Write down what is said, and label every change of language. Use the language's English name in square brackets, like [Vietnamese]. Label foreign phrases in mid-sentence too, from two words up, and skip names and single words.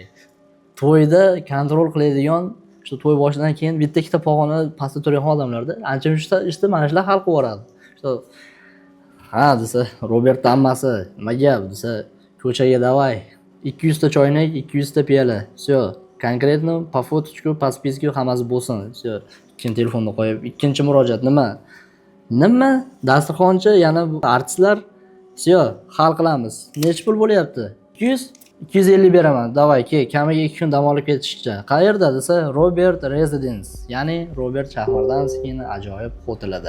[Uzbek] To'yda kontrol qiladigan, shu to'y boshidan keyin bitta ikkita pog'ona pastda turgan odamlarda ancha ishda mana shular hal qilib yuboradi. Shu ha desa, Robert ammasi, nima gap desa, ko'chaga davay. 200 ta choynak, 200 ta piyola. [Russian] Всё, конкретно по фоточку, по списку [Uzbek] hammasi bo'lsin. Всё, keyin telefonni qo'yib, ikkinchi murojaat nima? Nima? Dasturxonchi, yana artistlar, всё, hal qilamiz. Necha pul bo'lyapti? 200 250 beraman. Davay, kamiga 2 kun dam olib ketishcha. Qayerda desa, Robert Residence, ya'ni Robert Shahmardanovskiyning ajoyib hotelida.